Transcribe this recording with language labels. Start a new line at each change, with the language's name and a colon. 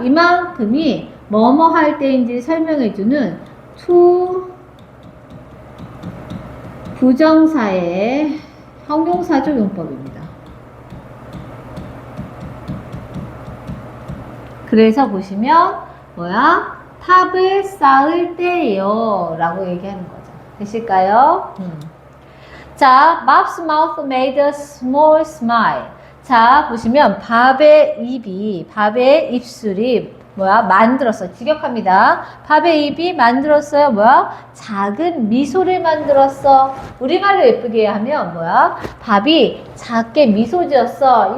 Korean: 이만큼이 뭐뭐 할 때인지 설명해주는 투 부정사의 형용사적 용법입니다. 그래서 보시면 뭐야? 탑을 쌓을 때예요 라고 얘기하는 거죠. 되실까요? 자,
English: Bob's mouth made a small smile.
Korean: 자, 보시면 밥의 입술이 뭐야? 만들었어요. 직역합니다. 밥의 입이 만들었어요. 뭐야? 작은 미소를 만들었어. 우리말로 예쁘게 하면 뭐야? 밥이 작게 미소 지었어.